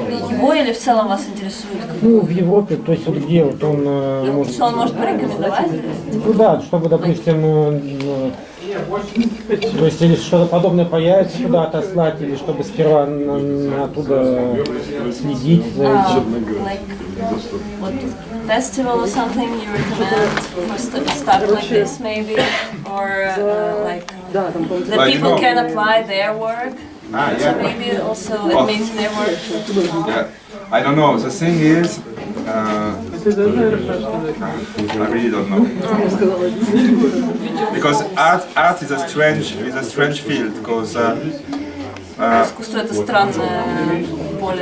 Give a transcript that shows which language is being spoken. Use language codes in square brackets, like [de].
[ru] Его или в целом вас интересует? Ну, в Европе, то есть вот где вот он может... Что он может порекомендовать? Ну да, чтобы, допустим, то есть или что-то подобное появится, куда-то отслать, или чтобы сперва оттуда следить за этим. [en] Like, what festival or something you recommend for stuff like this maybe? Or like, that people can apply their work? So Yeah. maybe also admit their work? Yeah. I don't know. The thing is, I really don't know. Because art is a strange field. Because [ru] Искусство это странное поле